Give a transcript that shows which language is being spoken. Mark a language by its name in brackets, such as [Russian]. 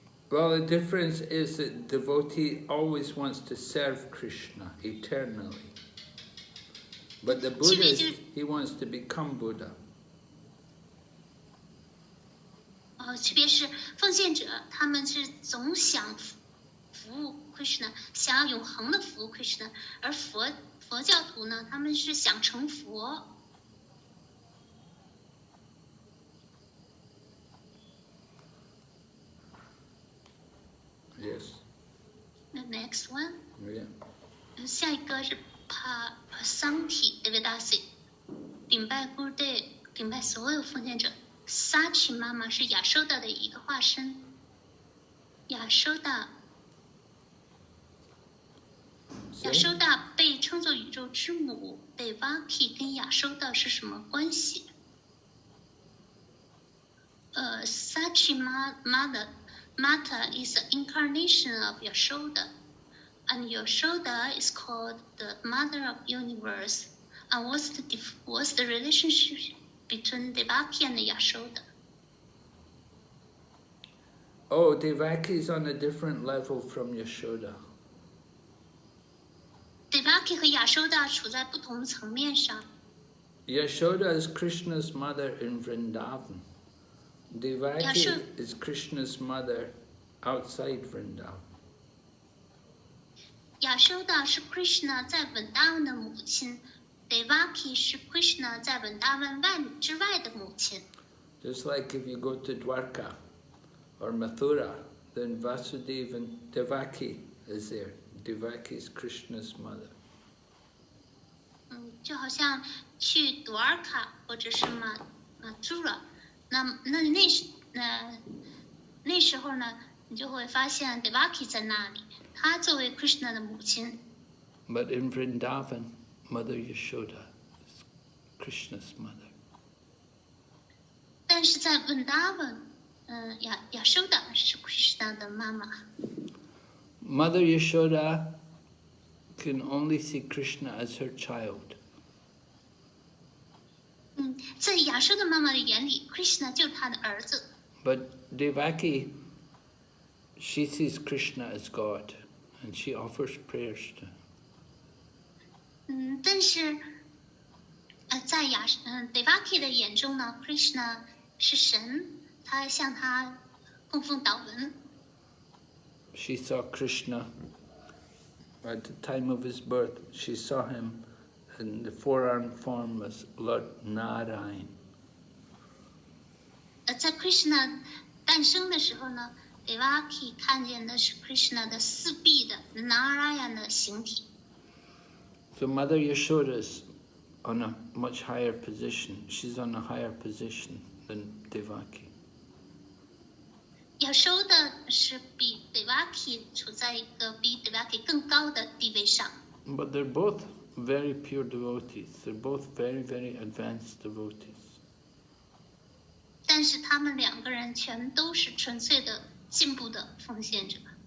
[English] Well, the difference is that devotee always wants to serve Krishna eternally. But the Buddhist, he wants to become Buddha. [Chinese] 区别是奉献者他们是总想服务 Krishna， 想要永恒的服务 Krishna， 而佛教徒呢，他们是想成佛。 [English] Yes. The next one. Yeah. [Chinese] 下一个是 Pasanti Devedasi， 顶拜 Gurudev， 顶拜所有奉献者。 Sachi 妈妈是亚修达的一个化身。亚修达被称作宇宙之母。 Devaki 跟亚修达是什么关系？ [English] Sachi Mata is an incarnation of Yashoda, and Yashoda is called the Mother of Universe. And what's the relationship between Devaki and Yashoda? Oh, Devaki is on a different level from Yashoda. [Chinese] Devaki 和 Yashoda 处在不同的层面上。 [English] Yashoda is Krishna's mother in Vrindavan. Devaki is Krishna's mother outside Vrindavan. [Chinese] Yashoda 是 Krishna 在文达文的母亲 ，Devaki 是 Krishna 在文达文之外的母亲。 [English] Just like if you go to Dwarka or Mathura, then Vasudeva and Devaki is there. Devaki is Krishna's mother. [Chinese] 就好像去 Dwarka 或者是 Mathura。那时候呢，你就会发现 Devaki 在那里，她作为 Krishna 的母亲。 [English] But in Vrindavan, Mother Yashoda is Krishna's mother. [Chinese] 但是在 Vrindavan， Yashoda 是 Krishna 的妈妈。 [English] Mother Yashoda can only see Krishna as her child. [Chinese] 在亚修的妈妈的眼里 ，Krishna 就是她的儿子。 [English] But Devaki, she sees Krishna as God, and she offers prayers to him. [Chinese] 但是在Devaki 的眼中呢 ，Krishna 是神，他向他供奉祷文。 [English] She saw Krishna at the time of his birth. She saw him in the four-armed form as Lord Narayan. [Chinese] 在 Krishna 诞生的时候呢 ，Devaki 看见的是 Krishna 的四臂的 Narayan 的形体。 [English] So Mother Yashoda's on a much higher position. She's on a higher position than Devaki. [Chinese] 要收的是比 Devaki 处在一个比 Devaki 更高的地位上。 [English] But they're both very pure devotees. They're both very, very advanced devotees. [Chinese] 但是他们两个人全都是纯粹的进步的奉献者。